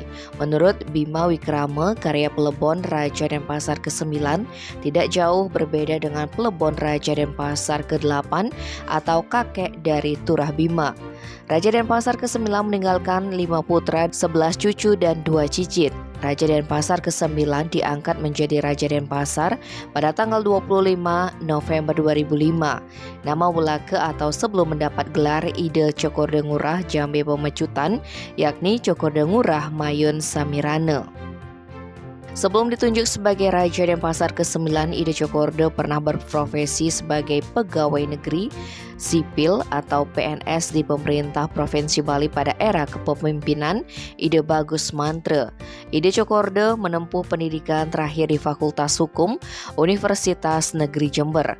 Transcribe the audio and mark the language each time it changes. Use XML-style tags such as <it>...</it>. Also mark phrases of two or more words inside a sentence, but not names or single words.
<id>Menurut Bima Wikrama, karya Pelebon Raja Denpasar ke-9 tidak jauh berbeda dengan Pelebon Raja Denpasar ke-8 atau kakek dari Turah Bima. Raja Denpasar ke-9 meninggalkan 5 putra, 11 cucu dan 2 cicit. Raja Denpasar ke-9 diangkat menjadi Raja Denpasar pada tanggal 25 November 2005. Nama Wulake atau sebelum mendapat gelar Ide Cokorde Ngurah Jambe Pemecutan, yakni Cokorde Ngurah Mayun Samirane. Sebelum ditunjuk sebagai Raja Denpasar ke-9, Ide Cokorde pernah berprofesi sebagai pegawai negeri sipil atau PNS di pemerintah Provinsi Bali pada era kepemimpinan Ide Bagus Mantre. Ide Cokorde menempuh pendidikan terakhir di Fakultas Hukum Universitas Negeri Jember.</id>